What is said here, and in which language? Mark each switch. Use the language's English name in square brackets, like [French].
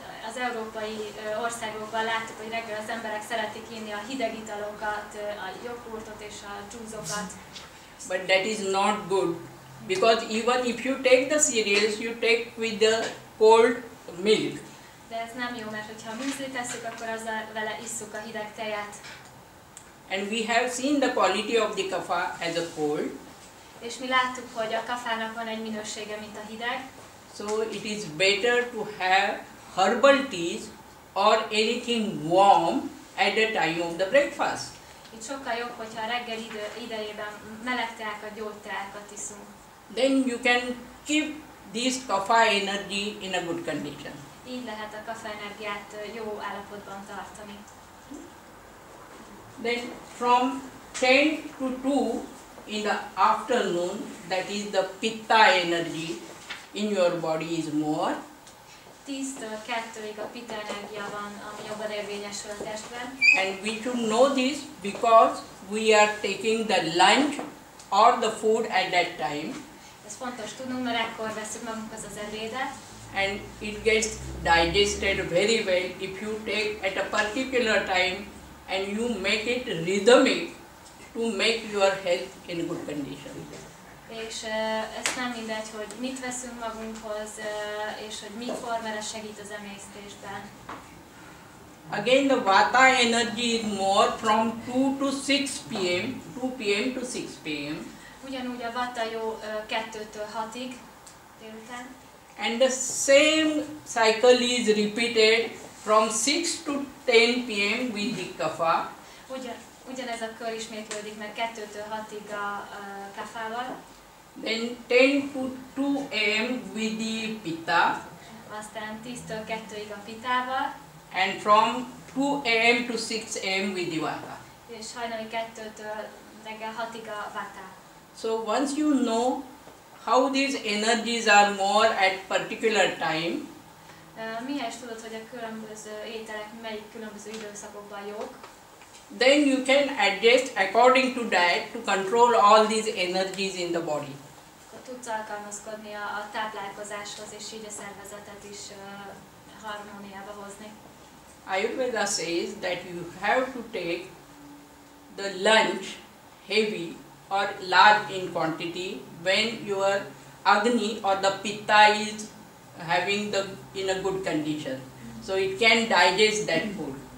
[Hungarian] Az európai országokban láttuk, hogy reggel az emberek szeretik inni a hideg italokat, a jogurtot és a dzsúzokat. [English] But that is not good, because even if you take the cereals, you take with the cold milk. [Hungarian] De ez nem jó, mert hogyha a műzlit tesszük, akkor azzal vele isszuk a hideg tejet. [English] And we have seen the quality of the kapha as a cold. [Hungarian] És mi láttuk, hogy a kafának van egy minősége, mint a hideg. [English] So it is better to have herbal teas or anything warm at the time of the breakfast. [Hungarian] Itt sokkal jobb, hogyha a reggel idejében meleg teákat, gyógyteákat iszunk. [English] Then you can keep this kapha energy in a good condition. [Hungarian] Így lehet a kafa energiát jó állapotban tartani. [English] Then from 10 to 2 in the afternoon, that is the pitta energy in your body is more. [Hungarian] 10-től 2-ig a pitta energia van, ami jobban érvényesül a testben. [English] And we should know this because we are taking the lunch or the food at that time. [Hungarian] Ez fontos tudnunk, mert ekkor veszünk magunkhoz az ebédet, [English] and it gets digested very well if you take at a particular time and you make it rhythmic to make your health in good condition. [Hungarian] és ez nem mindegy, hogy mit veszünk magunkhoz, és hogy mikor, mert ez segít az emésztésben. [English] Again, the vata energy is more from 2 to 6 p.m. 2 p.m. to 6 p.m. [Hungarian] Ugyanúgy a vata jó 2-től 6-ig délután. [English] And the same cycle is repeated from 6 to 10 p.m. with the kapha. [Hungarian] Ugyanez a kör ismétlődik meg 2-től 6-ig a kafával. [English] Then 10 to 2 a.m. with the pitta. [Hungarian] Aztán 10-től 2-ig a pitával. [English] And from 2 a.m. to 6 a.m. with the vata. [Hungarian] És hajnali 2-től reggel 6-ig a vata. [English] So once you know how these energies are more at particular time, [Hungarian] Mihez tudod, hogy a különböző ételek melyik különböző időszakokban jók, [English] then you can adjust according to that to control all these energies in the body. [Hungarian] akkor tudsz alkalmazkodni a táplálkozáshoz, és így a szervezetet is harmóniába hozni. [English] Ajurveda says that you have to take the lunch heavy or large in quantity when your agni or the pitta is having in a good condition, so it can digest that food.